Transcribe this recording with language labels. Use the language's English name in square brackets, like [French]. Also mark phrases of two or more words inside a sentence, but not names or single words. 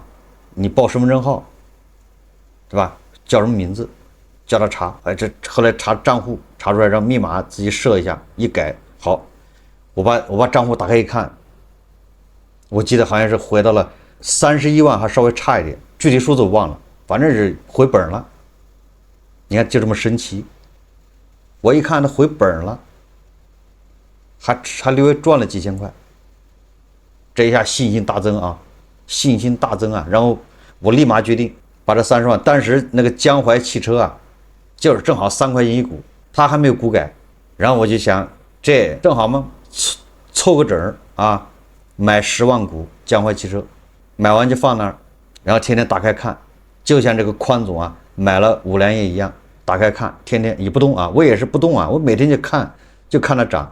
[Chinese] 你報身份證號，對吧？叫什麼名字？叫他查，這後來查賬戶查出來，讓密碼自己設一下，一改好，我把賬戶打開一看，我記得好像是回到了31萬，還稍微差一點，具體數字我忘了，反正是回本了。你看就這麼神奇，我一看它回本了，還略微賺了幾千塊，這一下信心大增啊，信心大增啊！然後我立馬決定把這30萬，當時那個江淮汽車啊，就是正好3塊錢一股，它還沒有股改，然後我就想，這正好嘛，湊個整兒啊，買10萬股江淮汽車，買完就放那兒，然後天天打開看，就像這個寬總啊買了5粮液一樣，打開看，天天也不動啊，我也是不動啊，我每天就看它漲。